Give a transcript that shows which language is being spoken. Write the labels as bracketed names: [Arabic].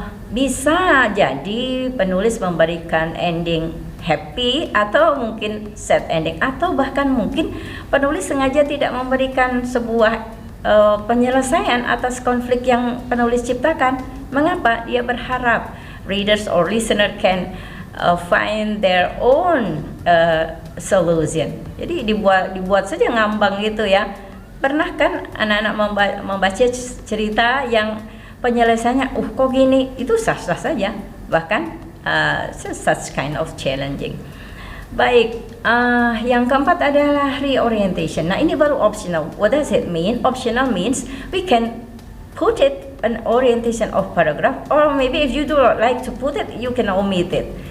[Indonesian] Bisa jadi penulis memberikan ending happy atau mungkin sad ending, atau bahkan mungkin penulis sengaja tidak memberikan sebuah penyelesaian atas konflik yang penulis ciptakan. Mengapa? Dia berharap [English] readers or listener can find their own solution. [Indonesian] Jadi dibuat saja ngambang gitu ya. Pernah kan anak-anak membaca cerita yang penyelesaiannya kok gini, itu sah-sah saja, bahkan [English] such kind of challenging. [Indonesian] Baik, yang keempat adalah reorientation. Nah, ini baru [English] optional. What does it mean? Optional means we can put it an orientation of paragraph, or maybe if you do not like to put it, you can omit it.